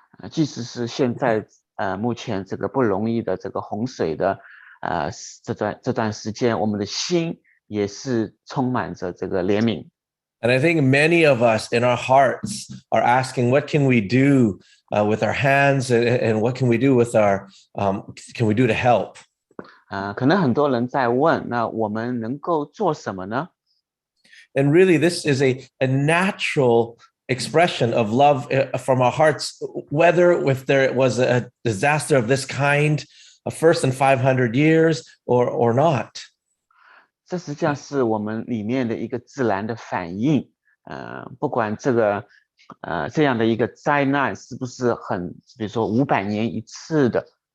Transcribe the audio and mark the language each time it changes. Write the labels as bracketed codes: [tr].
[zh] 即使是现在目前这个不容易的这个洪水的这段时间，我们的心也是充满着这个怜悯。 [en] And I think many of us in our hearts are asking, what can we do with our hands, and what can we do with can we do to help? [zh] 可能很多人在问，那我们能够做什么呢？ [en] And really, this is a natural expression of love from our hearts, whether if there was a disaster of this kind, first in 500 years or not. [zh] 这实际上是我们里面的一个自然的反应，不管这样的一个灾难是不是比如说500年一次的，